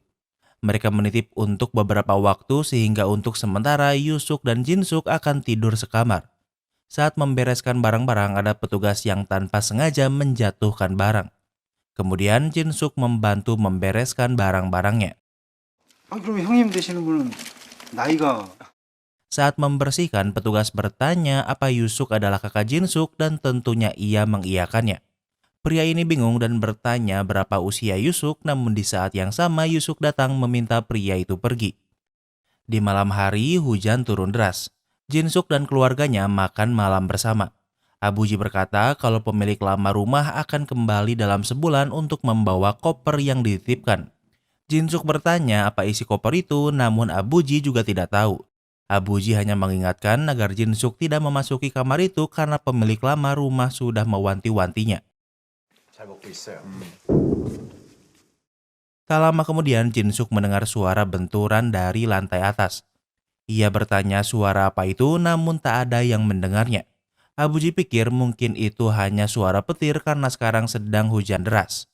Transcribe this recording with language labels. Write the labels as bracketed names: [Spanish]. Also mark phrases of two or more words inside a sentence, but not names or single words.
[Indonesian] Mereka menitip untuk beberapa waktu sehingga untuk sementara Yusuk dan Jin Suk akan tidur sekamar. Saat membereskan barang-barang ada petugas yang tanpa sengaja menjatuhkan barang. Kemudian Jin Suk membantu membereskan barang-barangnya. [Korean] 그럼 형님 되시는 분은 나이가 [Indonesian] Saat membersihkan, petugas bertanya apa Yusuk adalah kakak Jin Suk dan tentunya ia mengiyakannya. Pria ini bingung dan bertanya berapa usia Yusuk, namun di saat yang sama Yusuk datang meminta pria itu pergi. Di malam hari, hujan turun deras. Jin Suk dan keluarganya makan malam bersama. Abuji berkata kalau pemilik lama rumah akan kembali dalam sebulan untuk membawa koper yang dititipkan. Jin Suk bertanya apa isi koper itu, namun Abuji juga tidak tahu. Abuji hanya mengingatkan agar Jin Suk tidak memasuki kamar itu karena pemilik lama rumah sudah mewanti-wantinya. [Korean] 잘 먹고 있어요. [Indonesian] Tak lama kemudian Jin Suk mendengar suara benturan dari lantai atas. Ia bertanya suara apa itu, namun tak ada yang mendengarnya. Abuji pikir mungkin itu hanya suara petir karena sekarang sedang hujan deras.